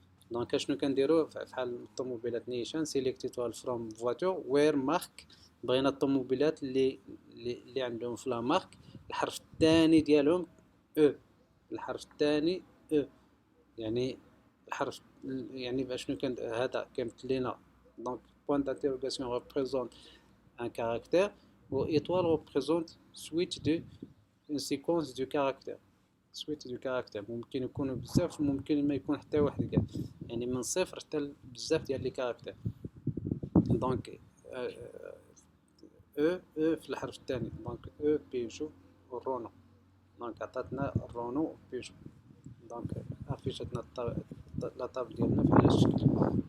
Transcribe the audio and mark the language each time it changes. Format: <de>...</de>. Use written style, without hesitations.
<ar>دونك شنو كنديرو فحال الطوموبيلات نيشان سيليكت ايطوال فروم فواتور وير مارك. بغينا الطوموبيلات اللي عندهم في لا مارك الحرف الثاني ديالهم او. الحرف الثاني او يعني الحرف يعني باش شنو كان هذا كيمثل لينا.</ar> <fr>دونك بوين d'interrogation représente un caractère</fr> <ar>و</ar> <fr>étoile représente suite de une séquence de caractères.</fr> <ar>سويت دو كاركتر ممكن يكونوا بزاف ممكن ما يكون حتى واحد كاع يعني من صفر حتى بزاف ديال لي كاركتر. دونك او في الحرف الثاني دونك او بيجو والرونو. دونك عطاتنا الرونو بيجو. دونك افيشتنا لا طابل ديالنا في هذا الشكل.</ar>